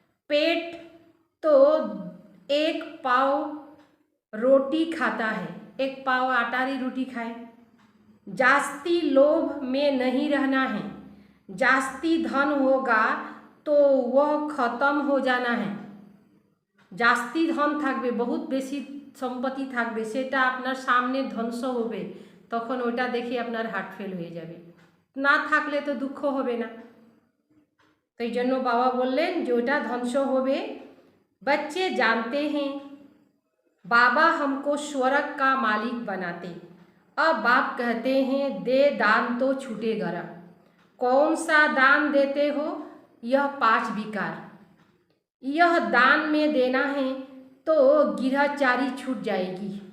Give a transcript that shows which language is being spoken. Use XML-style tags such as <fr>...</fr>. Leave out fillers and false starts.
<hi>पेट तो एक पाव रोटी खाता है, एक पाव आटारी रोटी खाए। जास्ती लोभ में नहीं रहना है। जास्ती धन होगा तो वह खत्म हो जाना है। जास्ती धन</hi> <bn>থাকবে, बहुत বেশি সম্পত্তি থাকবে, সেটা আপনার সামনে ধ্বংস হবে, তখন ওটা দেখে আপনার হার্ট ফেল হয়ে যাবে। না থাকলে তো দুঃখ হবে না। তো এই জন্য বাবা বললেন যে ওটা ধ্বংস হবে।</bn> <hi>बच्चे जानते हैं बाबा हमको स्वर्ग का मालिक बनाते। अब बाप कहते हैं दे दान तो छूटे गरा। कौन सा दान देते हो? यह 5 विकार। यह दान में देना है तो गिरहचारी छूट जाएगी।</hi>